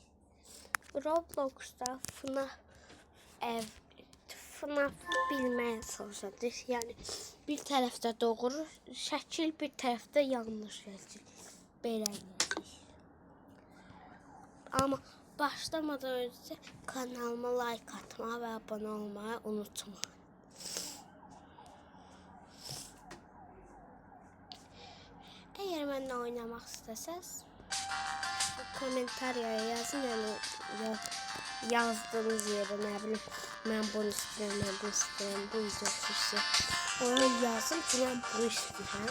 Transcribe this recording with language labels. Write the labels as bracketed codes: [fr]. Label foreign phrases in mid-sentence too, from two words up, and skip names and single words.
[az] Robloxda FNAF bilməyə çalışacağıq. Yəni bir tərəfdə doğru şəkil, bir tərəfdə yanlış şəkil. Belə edəcəyik. Amma başlamadan öncə kanalıma like atmağı və abunə olmağı unutmayın. [tr] Eğer benimle oynamak isteseniz komentarya yazın, yani yazdığınız yere ne bileyim ben bunu istiyorum, ben bunu istiyorum, bu videosu işte onu yazın ki ben bu istiyorum.